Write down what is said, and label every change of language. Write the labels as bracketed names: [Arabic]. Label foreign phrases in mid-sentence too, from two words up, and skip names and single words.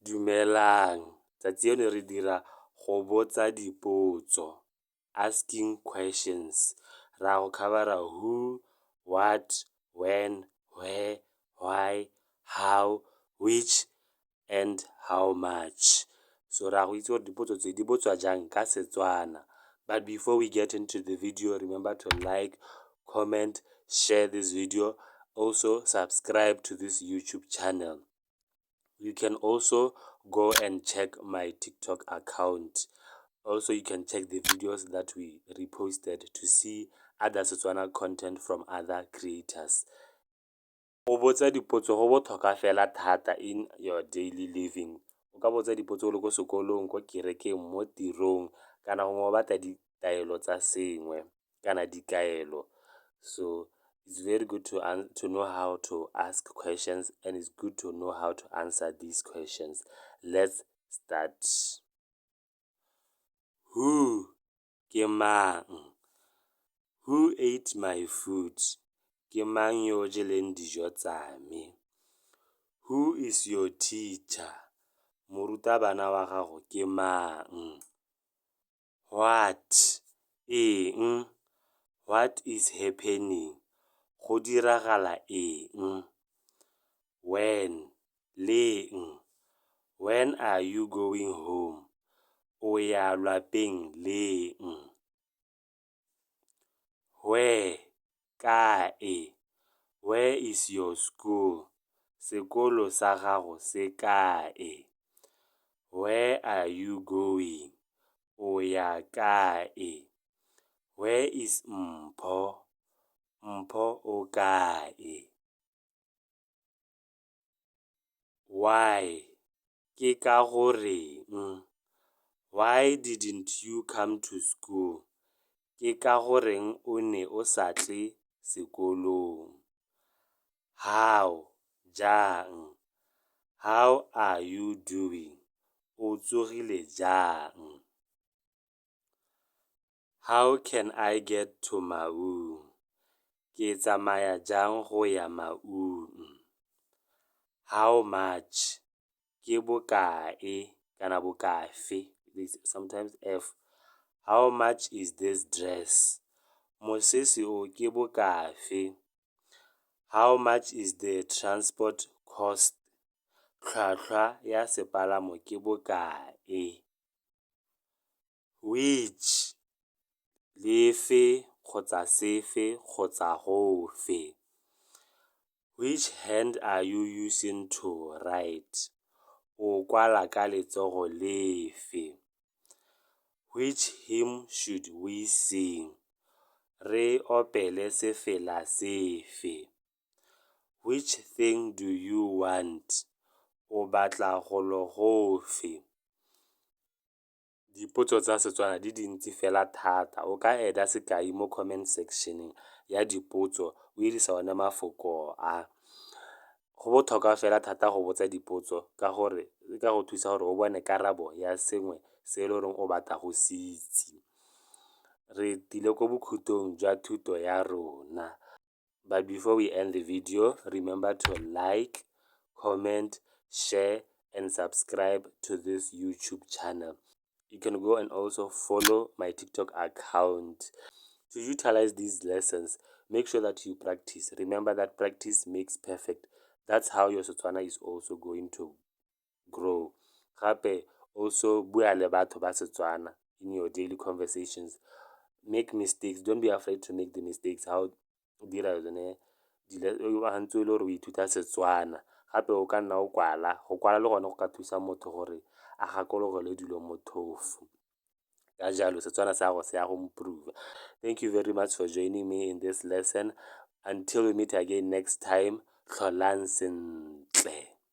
[Tswana] Dumelang, tsatsi eno re dira go botsa dipotso, [English] asking questions. [Tswana] Ra go covera [English] who, what, when, where, why, how, which, and how much. [Tswana] So ra go itse gore dipotso tse di botswa jang ka Setswana. [English] But before we get into the video, remember to like, comment, share this video. Also subscribe to this YouTube channel. You can also go and check my TikTok account. Also, you can check the videos that we reposted to see other Setswana content from other creators. [Tswana] Go botsa dipotso go botlhokwa fela thata [English] in your daily living. [Tswana] O ka botsa dipotso le ko sekolong, ko kerekeng, mo tirong, kana go batla ditaelo tsa sengwe, kana dikaelo. [English] So it's very good to know how to ask questions, and it's good to know how to answer these questions. Let's start. Who? [Tswana] Ke mang? [English] Who ate my food? [Tswana] Ke mang yo jeleng dijo tsa me? [English] Who is your teacher? [Tswana] Morutabana wa gago ke mang? [English] What? Eng? What is happening? [Tswana] Go diragala eng? [English] When? Leng? When are you going home? [Tswana] O ya lapeng leng? [English] Where? Kae? Where is your school? [Tswana] Sekolo sa gago se kae? [English] Where are you going? [Tswana] O ya kae? [English] Where is Mpho? [Tswana] Mpho o kae? [English] Why? [Tswana] Ke ka goreng? [English] Why didn't you come to school? [Tswana] Ke ka goreng o ne o sa tle sekolong? [English] How? Jang? How are you doing? [Tswana] O tsogile jang? [English] How can I get to Maun? [Tswana] Ke tsamaya jang go ya Maun? [English] How much? [Tswana] Ke bokae, kana bokafe? [English] Sometimes F. How much is this dress? [Tswana] Mosese o ke bokafe? [English] How much is the transport cost? [Tswana] Tlhwatlhwa ya sepalamo ke bokae? [English] Which? [Tswana] Lefe kgotsa sefe kgotsa gofe? [English] Which hand are you using to write? [Tswana] O kwala ka letsogo lefe? [English] Which hymn should we sing? [Tswana] Re opele sefela sefe? [English] Which thing do you want? [Tswana] O batla golo gofe? Dipotso tsa Setswana di dintsi fela thata. O ka eda sekai mo [English] comment section [Tswana] ya dipotso, o dirisa one mafoko a. Go botlhokwa fela thata go botsa dipotso ka gore e ka go thusa gore o bone karabo ya sengwe se e le goreng o batla go se itse. Re tile ko bokhutong jwa thuto ya rona. [English] But before we end the video, remember to like, comment, share, and subscribe to this YouTube channel. You can go and also follow my TikTok account. To utilize these lessons, make sure that you practice. Remember that practice makes perfect. That's how your Setswana is also going to grow. [Tswana] Gape, also bua le batho ba Setswana [English] in your daily conversations. Make mistakes. Don't be afraid to make the mistakes. [Tswana] How dira yone ha ntse le gore o ithuta Setswana. Gape o ka nna o kwala. Go kwala le gone go ka thusa motho gore a gakologele dilo motlhofu. Ka jalo, Setswana sa go se ya go improve. [English] Thank you very much for joining me in this lesson. Until we meet again next time, [Tswana] tlholang sentle.